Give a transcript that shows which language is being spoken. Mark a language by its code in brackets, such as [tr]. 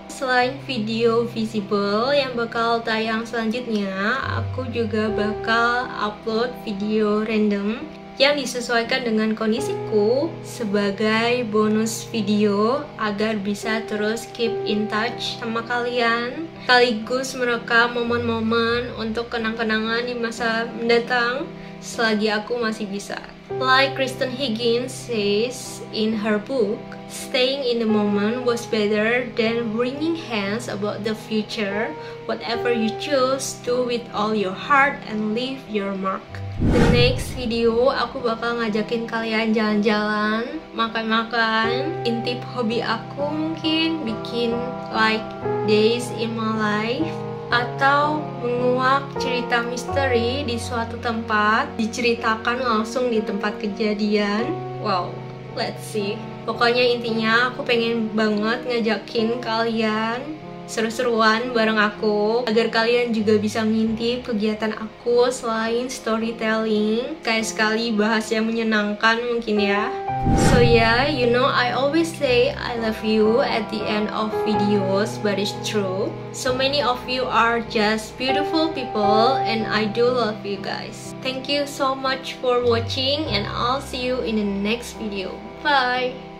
[id] Selain video visible yang bakal tayang selanjutnya, aku juga bakal upload video random yang disesuaikan dengan kondisiku sebagai bonus video agar bisa terus [en] keep in touch [id] sama kalian, sekaligus merekam momen-momen untuk kenang-kenangan di masa mendatang selagi aku masih bisa. [en] Like Kristen Higgins says in her book, staying in the moment was better than wringing hands about the future. Whatever you choose, do with all your heart and leave your mark. The next video [id] aku bakal ngajakin kalian jalan-jalan, makan-makan, intip hobi aku, mungkin bikin [en] like days in my life, [id] atau menguak cerita misteri di suatu tempat, diceritakan langsung di tempat kejadian. [en] Wow, let's see. [id] Pokoknya intinya aku pengen banget ngajakin kalian seru-seruan bareng aku, agar kalian juga bisa ngintip kegiatan aku selain storytelling, kayak sekali bahas yang menyenangkan mungkin ya. [en] So yeah, you know I always say I love you at the end of videos, but it's true. So many of you are just beautiful people and I do love you guys. Thank you so much for watching and I'll see you in the next video. Bye!